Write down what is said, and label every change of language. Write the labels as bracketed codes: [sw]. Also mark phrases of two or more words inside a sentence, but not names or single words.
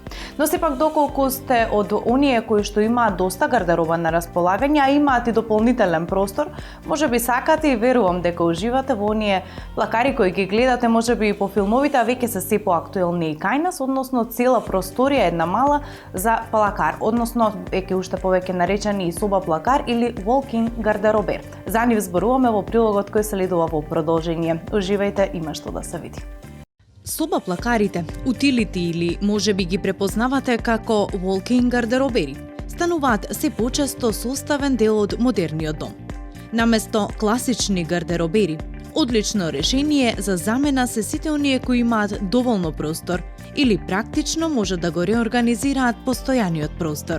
[mk] Но сепак доколку сте од оние кои што имаат доста гардероба на располагање, а имаат и дополнителен простор, можеби сакате и верувам дека уживате во оние плакари кои ги гледате можеби и по филмовите, а веќе се поактуелни и кај нас, односно цела просторија една мала за плакар, односно веќе уште повеќе наречени и соба плакар или walk-in гардеробер. За нив зборуваме во прилогот кој следува во продолжение. Уживајте, има што да се види. Соба плакарите, утилити или можеби ги препознавате како walk-in гардеробери, стануваат се почесто составен дел од модерниот дом. Наместо класични гардеробери, одлично решение за замена се сите оние кои имаат доволно простор или практично може да го реорганизираат постојаниот простор.